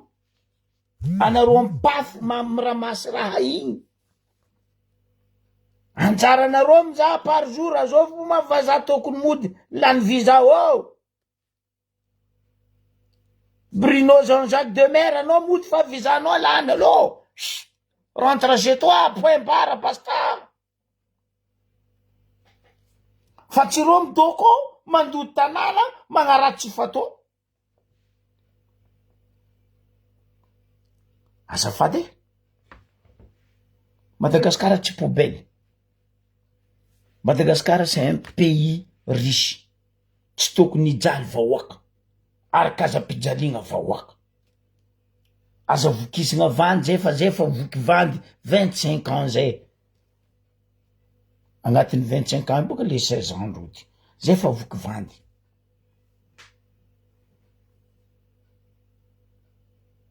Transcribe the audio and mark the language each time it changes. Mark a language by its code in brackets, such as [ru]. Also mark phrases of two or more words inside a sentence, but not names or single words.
[mg] Anareo ampafy miramasy raha igny. Anjara anareo mizaha [fr] par jour, [mg] azao fo mavaza tokony mody lany visa ao. Bruno Jean-Jacques Demer, anao mody fa visa anao lany alo. [fr] Rentre chez toi, point barre, basta. [mg] Fa tsy reo midoko mandoto tanàna magnaratsy fatao. Azafady e. Madagascar tsy poubelle. [fr] Madagascar c'est un pays riche. [mg] Tsy tokony hijaly vahoaka. Ary kaza-pijaligna vahoaka. Aza vokisina vandy zay fa voky vandy 25 ans zay. Agnatiny 25 ans boka le 16 ans rody. Zay fa voky vandy.